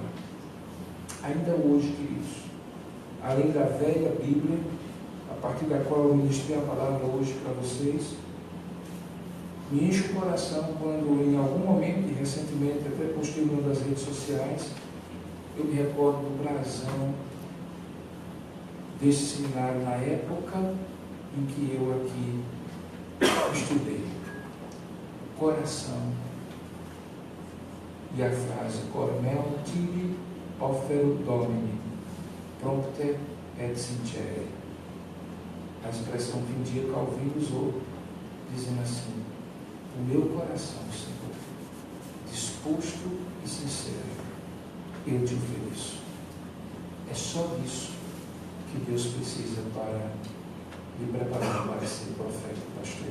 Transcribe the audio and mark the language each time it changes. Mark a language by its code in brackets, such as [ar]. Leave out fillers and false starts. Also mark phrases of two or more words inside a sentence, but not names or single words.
[pt] Ainda hoje, queridos, além da velha Bíblia, a partir da qual eu ministrei a palavra hoje para vocês, me enche o coração quando em algum momento, e recentemente até postei em uma das redes sociais, eu me recordo do brasão desse seminário na época em que eu aqui estudei. Coração. E a frase: [la] Cormel tibi ofero Domini, prompte et sincere. [pt] A expressão que um dia Calvino usou, dizendo assim: o meu coração, Senhor, disposto e sincero, eu te ofereço. É só isso que Deus precisa para me preparar para ser profeta e pastor.